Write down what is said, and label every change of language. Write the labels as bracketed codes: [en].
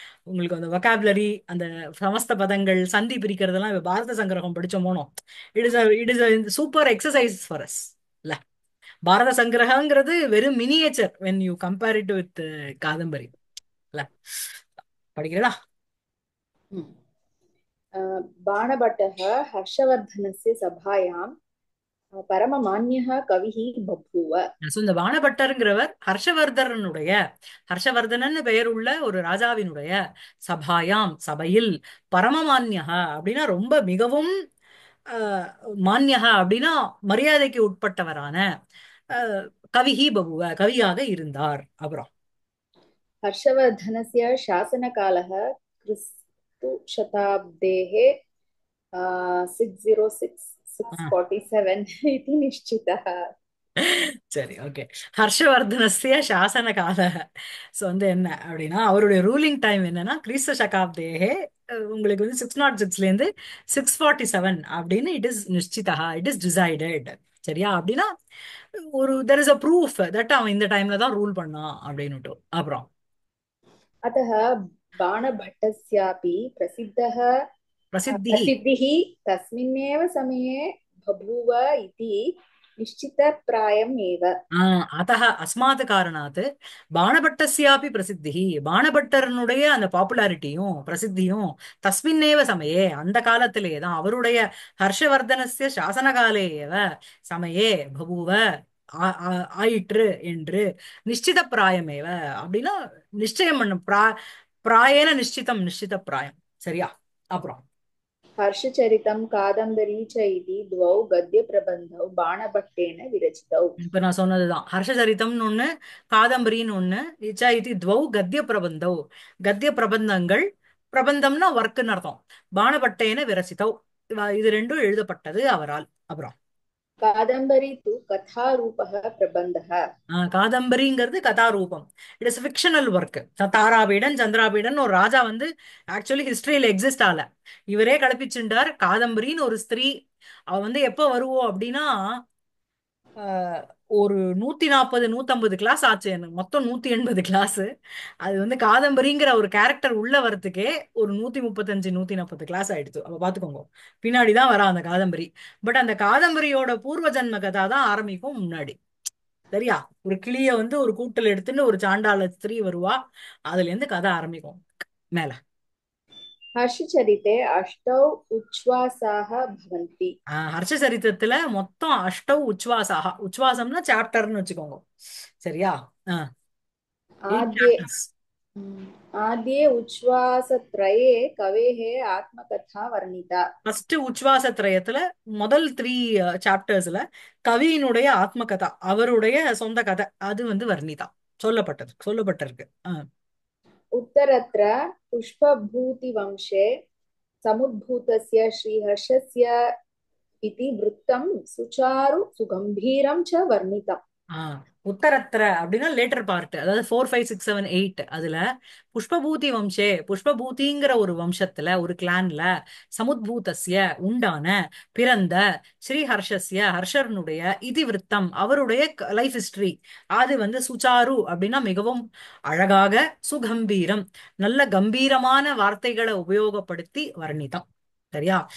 [ta] உங்களுக்கு அந்த வொக்காபுலரி, அந்த சமஸ்த பதங்கள், சந்தி பிரிக்கிறதெல்லாம் இப்ப பாரத சங்கிரகம் படிச்சோமோனோ, [en] it is super exercise for us [ta] இல்ல. பாரத சங்கிரகங்கிறது வெறும் miniature [en] when you compare it with [ta] Kadambari இல்ல. படிக்கிறடா. ம். [sa] बाणभट्टः हर्षवर्धनस्य सभायां परममान्यः कविः बभूव। [ta] So, இந்த வானபட்டருங்கிறவர் ஹர்ஷவர்தனுடைய, ஹர்ஷவர்தனன்னு பெயர் உள்ள ஒரு ராஜாவினுடைய சபாயாம் சபையில், பரமமான்யகா அப்படின்னா ரொம்ப மிகவும் அஹ், மான்யகா அப்படின்னா மரியாதைக்கு உட்பட்டவரான அஹ், [sa] கவிஹி பபுவ [ta] கவியாக இருந்தார். அப்புறம் [sa] हर्षवर्धनस्य शासनकालः क्रिस्तशताब्देः 606-647 इति निश्चितः। [ta] சரி, ஓகே. [sa] ஹர்ஷவர்தனஸ்ய சாசன கால. [ta] ஸோ வந்து என்ன அப்படின்னா அவருடைய ரூலிங் டைம் என்னன்னா கிறிஸ்த சகாப்தேகே, உங்களுக்கு வந்து 606லேருந்து 647 அப்படின்னு it is நிச்சிதா, [en] It is decided. [ta] சரியா? அப்படின்னா ஒரு [en] there is a proof that [ta] அவன் இந்த டைம்ல தான் ரூல் பண்ணான் அப்படின்னுட்டு. அப்புறம் [sa] अतः बाणभट्टस्यापि பிரசித்தி. प्रसिद्धिः तस्मिन्नेव समये बभूव इति निश्चितप्रायम् एव। [ta] அதः அஸ்மாத் காரணாத் பாணபட்டஸ்யாபி பிரசித்தி, பாணபட்டரனுடைய அந்த பாப்புலாரிட்டியும் பிரசித்தியும் [sa] தஸ்மின்னேவ சமயே [ta] அந்த காலத்திலேயே தான், அவருடைய ஹர்ஷவர்தனஸ்ய சாசன காலே ஏவ சமயே பபூவ ஆயிற்று என்று நிச்சித பிராயமேவ அப்படின்னா நிச்சயம் பண்ண பிராயேன நிச்சிதம், நிச்சித பிராயம். சரியா? அப்புறம் [sa] हर्षचरितं कादम्बरी च इति द्वौ गद्यप्रबन्धौ बाणभट्टेन विरचितौ। [ta] இப்ப நான் சொன்னதுதான் ஹர்ஷசரிதம்னு ஒண்ணு, காதம்பரின்னு ஒண்ணு. இச்சா இது துவௌ கத்திய பிரபந்தௌ, கத்திய பிரபந்தங்கள். பிரபந்தம்னா ஒர்க்குன்னு அர்த்தம். பாணபட்டேன விரசிதௌ, இது ரெண்டும் எழுதப்பட்டது அவரால். அப்புறம் [sa] कादम्बरी तु कथारूपः प्रबन्धः। [en] காதம்பரிங்கிறது கதாரூபம். It is fictional work. [ta] தாராபீடன் சந்திராபீடன் ஒரு ராஜா வந்து ஆக்சுவலி ஹிஸ்டரியில எக்ஸிஸ்ட் ஆகல, இவரே கல்பிச்சுட்டார். காதம்பரின்னு ஒரு ஸ்திரீ, அவ வந்து எப்ப வருவோம் அப்படின்னா ஆஹ், ஒரு 140 150 கிளாஸ் ஆச்சு எனக்கு, மொத்தம் 180 கிளாஸ். அது வந்து காதம்பரிங்கிற ஒரு கேரக்டர் உள்ள வரதுக்கே ஒரு 135 140 கிளாஸ் ஆயிடுச்சு. அப்ப பாத்துக்கோங்க, பின்னாடிதான் வரா அந்த காதம்பரி. பட் அந்த காதம்பரியோட பூர்வ ஜன்ம கதா தான் ஆரம்பிக்கும் முன்னாடி. சரியா? ஒரு கிளிய வந்து ஒரு கூட்டில் எடுத்துன்னு ஒரு சாண்டாள ஸ்திரீ வருவா, அதுல இருந்து கதை ஆரம்பிக்கும் மேல. [sa] हर्षचरिते अष्टौ उच्छ्वासाः भवन्ति। [ta] ஹர்ஷ சரித்திரத்துல மொத்தம் அஷ்டவ் உச்வாசாக, உச்வாசம்னா சாப்டர்னு வச்சுக்கோங்க. சரியா? ஆஹ் 8 [sa] आद्ये [en] Chapters. [sa] आद्ये उच्छ्वासत्रये कवेः आत्मकथा वर्णिता। [ta] ஃபர்ஸ்ட் உச்வாச திரயத்துல முதல் 3 சாப்டர்ஸ்ல கவியினுடைய ஆத்ம கதா, அவருடைய சொந்த கதை அது வந்து வர்ணிதா சொல்லப்பட்டிருக்கு. [sa] उत्तरत्र पुष्पभूतिवंशे समुद्भूतस्य श्रीहर्षस्य इति वृत्तं सुचारु सुगम्भीरं च वर्णितम्. [ta] ஆ உத்தரத்திர அப்படின்னா லேட்டர் பார்ட், அதாவது 4, 5, 6, 7, 8. அதுல புஷ்பபூதி வம்சே, புஷ்பபூதிங்கிற ஒரு வம்சத்துல ஒரு கிளான்ல சமுத்பூதஸ்ய உண்டான பிறந்த ஸ்ரீஹர்ஷஸ்ய ஹர்ஷர்னுடைய இதிவிருத்தம் அவருடைய லைஃப் ஹிஸ்டரி அது வந்து சுச்சாரு அப்படின்னா மிகவும் அழகாக, சுகம்பீரம் நல்ல கம்பீரமான வார்த்தைகளை உபயோகப்படுத்தி வர்ணிதம். சரியா?